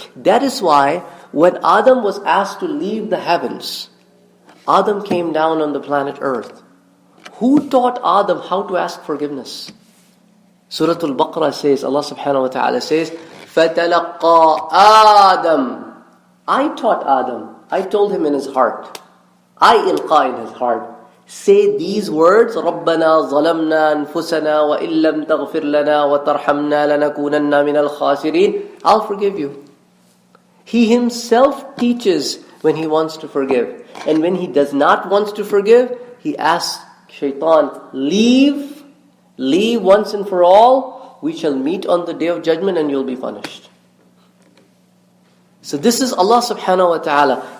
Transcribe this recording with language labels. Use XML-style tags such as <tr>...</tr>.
<en>That is why when Adam was asked to leave the heavens, Adam came down on the planet Earth. Who taught Adam how to ask forgiveness? Surah Al-Baqarah says, Allah subhanahu wa ta'ala says,</en> <ar>فَتَلَقَّى آدَمْ.</ar> <en>I taught Adam. I told him in his heart. I ilqa in his heart. Say these words,</en> <ar>رَبَّنَا ظَلَمْنَا أَنفُسَنَا وَإِن لَمْ تَغْفِرْ لَنَا وَتَرْحَمْنَا لَنَكُونَنَّ مِنَ الْخَاسِرِينَ.</ar> <en>I'll forgive you. He himself teaches when he wants to forgive. And when he does not want to forgive, he asks Shaitan, leave once and for all. We shall meet on the day of judgment and you'll be punished. So this is Allah subhanahu wa ta'ala.</en>